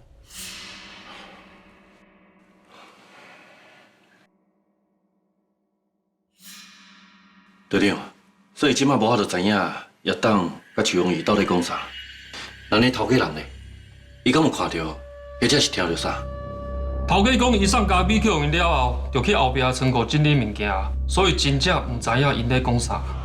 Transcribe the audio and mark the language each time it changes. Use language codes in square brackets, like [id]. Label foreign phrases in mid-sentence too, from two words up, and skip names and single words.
[nan] 队长，所以即摆无法度知影亚当甲徐永义到底讲啥。咱咧头家人咧，伊敢有看到，或者是听到啥？头家讲伊送咖啡去互因了后，就去后壁仓库整理物件，所以真正唔知影因咧讲啥。